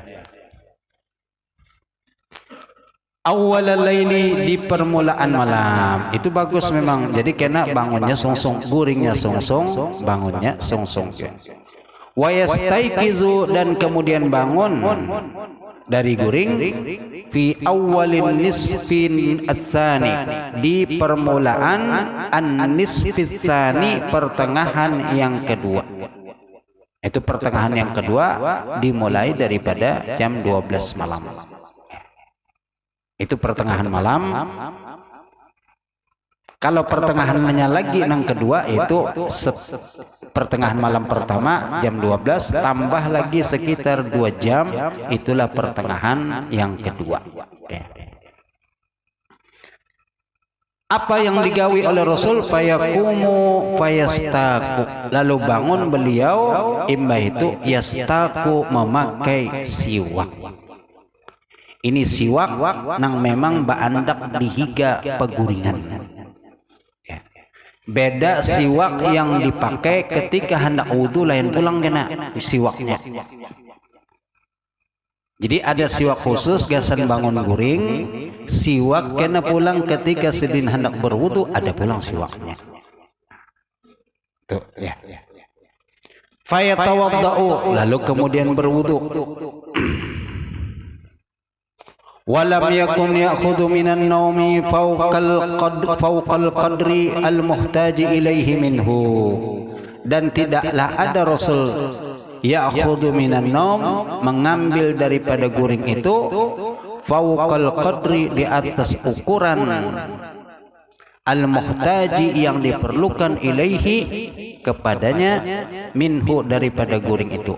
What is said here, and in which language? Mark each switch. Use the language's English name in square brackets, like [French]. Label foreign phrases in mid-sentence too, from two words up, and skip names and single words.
[Arabic] أول الليل, [Indonesian] di permulaan malam. Itu bagus memang. [Banjar] Jadi kena bangunnya sungsung, guringnya sungsung, bangunnya sungsung. [Arabic] ويستيقظ [Indonesian] dan kemudian bangun dari guring [Arabic] في أول النصف الثاني, [Indonesian] di permulaan [Arabic] النصف الثاني, [Indonesian] pertengahan yang kedua. Itu pertengahan yang kedua dimulai daripada jam 12 malam. Itu pertengahan malam. Kalau pertengahannya lagi yang kedua itu pertengahan malam pertama jam 12 tambah lagi sekitar 2 jam, itulah pertengahan yang kedua. Apa yang digawi oleh Rasul? [Arabic] فيقوم فيستاك, [Indonesian] lalu bangun beliau imbah itu yastaku, memakai siwak. [Banjar] Ini siwak nang memang baandak dihiga peguringan. [Indonesian] Ya. Beda siwak yang dipakai ketika hendak wudu lain pulang kena siwaknya. [Banjar] Jadi ada siwak khusus gasan bangun guring, siwak kena pulang ketika sedin hendak berwudu ada pulang siwaknya. [Indonesian] Tuh ya. Fayatawaddau lalu kemudian berwudu. [Arabic] ولم يكن يأخذ من النوم فوق القدر المحتاج إليه منه. [Indonesian] Dan tidaklah ada Rasul [Arabic] يأخذ من النوم [Indonesian] mengambil daripada guring itu [Arabic] فوق القدر [Indonesian] di atas ukuran al-muhtaji yang diperlukan ilaihi kepadanya minhu daripada guring itu.